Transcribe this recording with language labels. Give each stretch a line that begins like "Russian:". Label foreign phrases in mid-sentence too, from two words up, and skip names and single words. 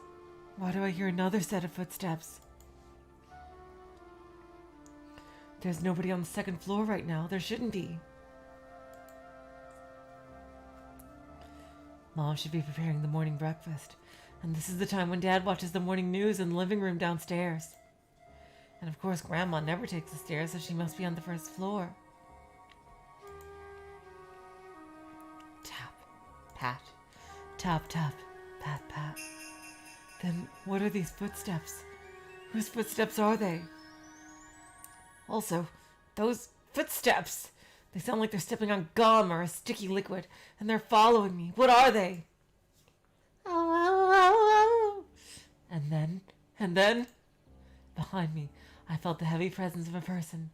English: Why do I hear another set of footsteps? There's nobody on the second floor right now. There shouldn't be. Mom should be preparing the morning breakfast. And this is the time when Dad watches the morning news in the living room downstairs. And of course, Grandma never takes the stairs, so she must be on the first floor. Tap, pat, tap, tap, pat, pat. Then what are these footsteps? Whose footsteps are they? Also, those footsteps! They sound like they're stepping on gum or a sticky liquid, and they're following me. What are they? And then, behind me, I felt the heavy presence of a person.